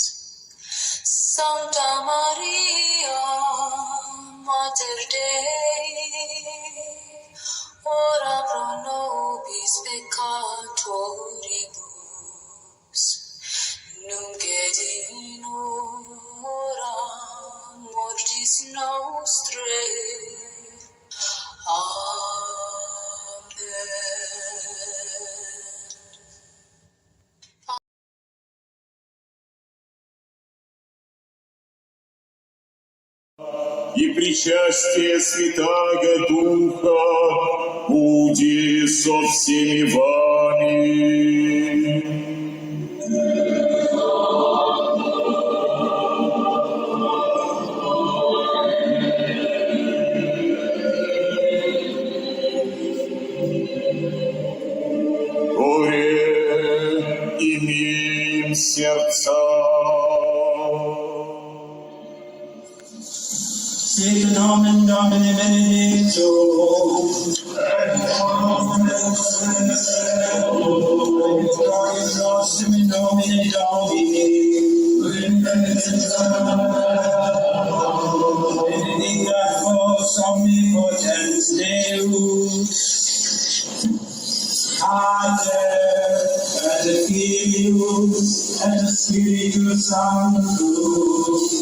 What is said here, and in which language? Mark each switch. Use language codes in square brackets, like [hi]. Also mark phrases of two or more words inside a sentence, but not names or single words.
[la] Sancta Maria, Mater Dei, ora pro nobis peccatoribus, nunc et in hora mortis nostrae. Amen. [cu] И причастие Святаго Духа буди со всеми вами. Горе имеем сердца. [la] Sic nomen Domini benedictum, Gloriam nostrum in nomine Domini, benedicat vos omnipotens Deus, Pater, et Filius, et Spiritus Sanctus.